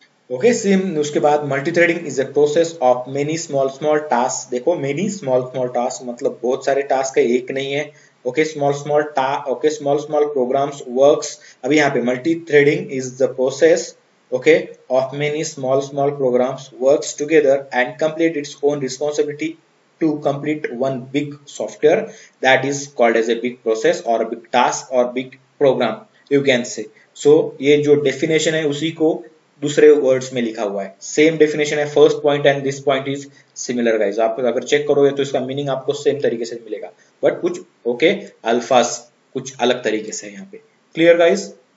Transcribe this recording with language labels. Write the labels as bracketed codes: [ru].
[en] okay, same [hi] उसके बाद [en] Multi threading is a process of many small small task. [hi] देखो many small small task मतलब बहुत सारे टास्क है, एक नहीं है। [en] Okay, small small okay small small programs works. [hi] अभी यहाँ पे [en] Multi threading is the process okay of many small programs works together and complete its own responsibility to complete one big software that is called as a big process or a big task or big program you can say। so [hi] ये जो definition है उसी को दूसरे words में लिखा हुआ है। [en] Same definition है, first point and this point is similar guys. [hi] आप अगर चेक करोगे तो इसका मीनिंग आपको सेम तरीके से मिलेगा, बट कुछ ओके अल्फाज कुछ अलग तरीके से यहाँ पे। Clear guys?